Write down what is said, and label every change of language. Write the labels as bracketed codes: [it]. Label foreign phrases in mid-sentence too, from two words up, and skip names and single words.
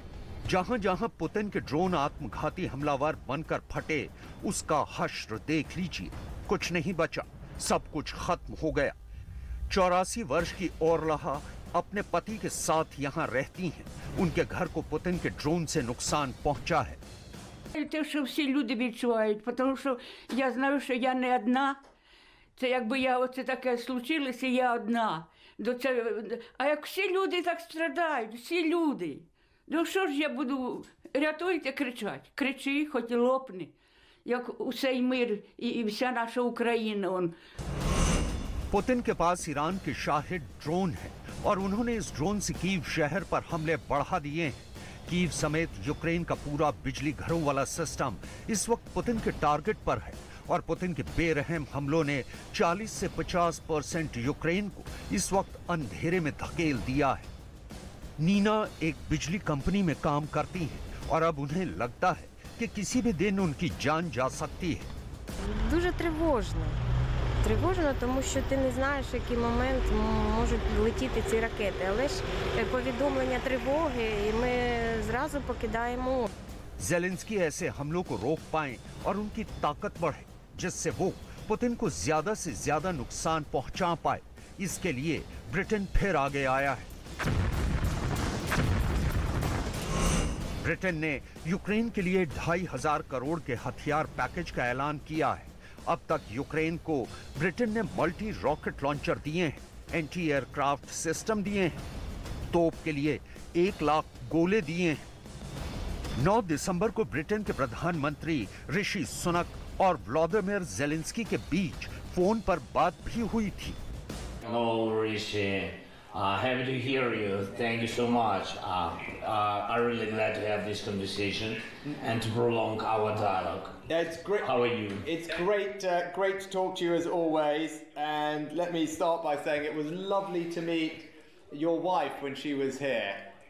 [hi] जहां जहां पुतिन के ड्रोन आत्मघाती हमलावर बनकर फटे, उसका हश्र देख लीजिए। कुछ नहीं बचा, सब कुछ खत्म हो गया। 84 वर्ष की ओरलहा अपने पति के साथ यहाँ रहती हैं। उनके घर को पुतिन के ड्रोन से नुकसान पहुंचा है। [uk] Те, що всі люди відчувають, тому що я знаю, що я не одна. Це якби оце таке случилося, я одна. А як всі люди так страдають, всі люди. Ну що ж я буду, рятуйте, кричать. Кричи, хоч і лопни, як усей мир і вся наша Україна. [hi] पुतिन के पास ईरान के शाहिद ड्रोन है और उन्होंने इस ड्रोन से कीव शहर पर हमले बढ़ा दिए हैं। कीव समेत यूक्रेन का पूरा बिजली घरों वाला सिस्टम इस वक्त पुतिन के टारगेट पर है और पुतिन के बेरहम हमलों ने 40 से 50% यूक्रेन को इस वक्त अंधेरे में धकेल दिया है। नीना एक बिजली कंपनी में काम करती है और अब उन्हें लगता है कि किसी भी दिन उनकी जान जा सकती है। [uk] Дуже тривожно. Тривожно, тому що ти не знаєш, в який момент можуть летіти ці ракети. Але ж повідомлення тривоги, і ми зразу покидаємо. [hi] ज़ेलेंस्की ऐसे हमलों को रोक पाएं और उनकी ताकत बढ़े, जिससे वो पुतिन को ज्यादा से ज्यादा नुकसान पहुंचा पाए। इसके लिए ब्रिटेन फिर आगे आया है। ब्रिटेन ने यूक्रेन के लिए 2,500 करोड़ के हथियार पैकेज का ऐलान किया है। अब तक यूक्रेन को ब्रिटेन ने [en] multi rocket launcher [hi] दिए हैं, [en] anti aircraft system [hi] दिए हैं, तोप के लिए 1 लाख गोले दिए हैं। 9 दिसंबर को ब्रिटेन के प्रधानमंत्री ऋषि सुनक और व्लादिमीर ज़ेलेंस्की के बीच फोन पर बात भी हुई थी। [en] Hello, Rishi. Happy to hear you. Thank you so much. I'm really glad to have this conversation and to prolong our dialogue. Yeah, it's great. How are you? It's great, great to talk to you as always. And let me start by saying it was lovely to meet your wife when she was here.